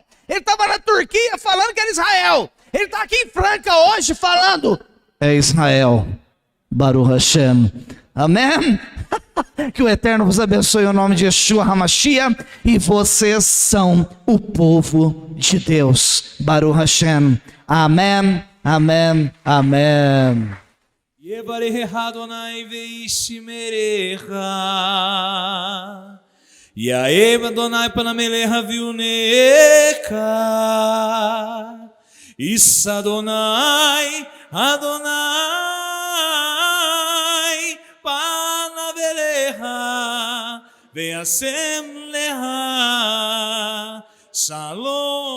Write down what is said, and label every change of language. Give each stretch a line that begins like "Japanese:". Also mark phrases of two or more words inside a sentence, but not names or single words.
Portuguese: Ele estava na Turquia falando que era Israel. Ele está aqui em Franca hoje falando: é Israel.
Hebrew: ברוך השם.
Portuguese: Amém? Que o Eterno vos abençoe em nome de Yeshua HaMashiach. E vocês são o povo de Deus.
Hebrew: ברוך השם.
Portuguese: Amém. Amém. Amém.
Hebrew: יברך אדוני וישמרך, יאהב אדוני פניו אליך ויונק, יישא אדוני פניו אליך וישם לך שלום.